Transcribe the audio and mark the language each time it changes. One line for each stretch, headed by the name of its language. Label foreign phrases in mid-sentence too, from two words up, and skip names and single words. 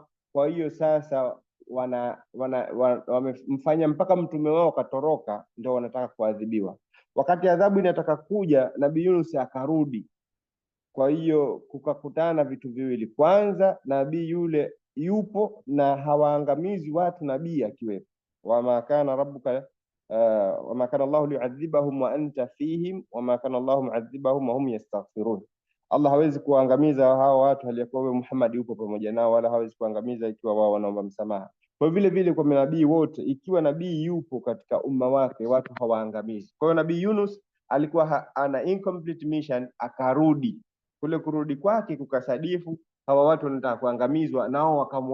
Swahili: Kwa hiyo sasa wamemfanya mpaka mtume wao katoroka, ndio wanataka kuadhibiwa. Wakati adhabu inataka kuja, nabii Yunus akarudi. Kwa hiyo kukakutana vitu viwili. Kwanza, nabii yule yupo na hawaangamizi watu, nabii akiwepo.
Arabic: وما كان ربك وما كان الله ليعذبهم وأنت فيهم وما كان الله معذبهم وهم يستغفرون.
Swahili: Allah hawezi kuangamiza hao watu hali ya kuwa wewe Muhammad yupo pamoja nao, wala hawezi kuangamiza ikiwa wao wanaomba msamaha. Kwa vile vile kwa nabii wote, ikiwa nabii yupo katika umma wake, watu hawaangamizi. Kwa hiyo nabii Yunus alikuwa ana
English: incomplete mission,
Swahili: akarudi. Kule kurudi kwake kukasadifu hawa watu wanataka kuangamizwa, nao wakamwamini.